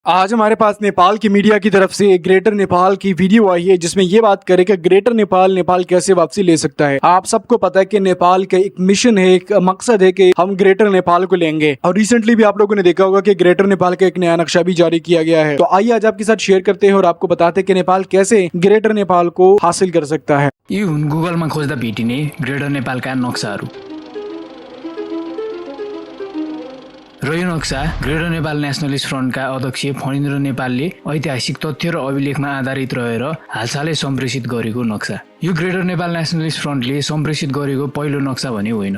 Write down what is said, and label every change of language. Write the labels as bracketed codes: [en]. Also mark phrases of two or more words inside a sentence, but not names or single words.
[hi] आज हमारे पास नेपाल की मीडिया की तरफ से ग्रेटर नेपाल की वीडियो आई है जिसमें ये बात करे कि ग्रेटर नेपाल कैसे वापसी ले सकता है। आप सबको पता है कि नेपाल का एक मिशन है, एक मकसद है कि हम ग्रेटर नेपाल को लेंगे और रिसेंटली भी आप लोगों ने देखा होगा कि ग्रेटर नेपाल का एक नया नक्शा भी जारी किया गया है। तो आइए आज आपके साथ शेयर करते हैं और आपको बताते हैं कि नेपाल कैसे ग्रेटर नेपाल को हासिल कर सकता है। [ne] यी हुन् गुगलमा खोज्दा भेटिने ग्रेटर नेपालका नक्साहरू र यो नक्सा ग्रेटर नेपाल नेसनलिस्ट फ्रन्टका अध्यक्ष फणिन्द्र नेपालले ऐतिहासिक तथ्य र अभिलेखमा आधारित रहेर हालसालै सम्प्रेषित गरेको नक्सा। यो ग्रेटर नेपाल नेसनलिस्ट फ्रन्टले सम्प्रेषित गरेको पहिलो नक्सा भने होइन।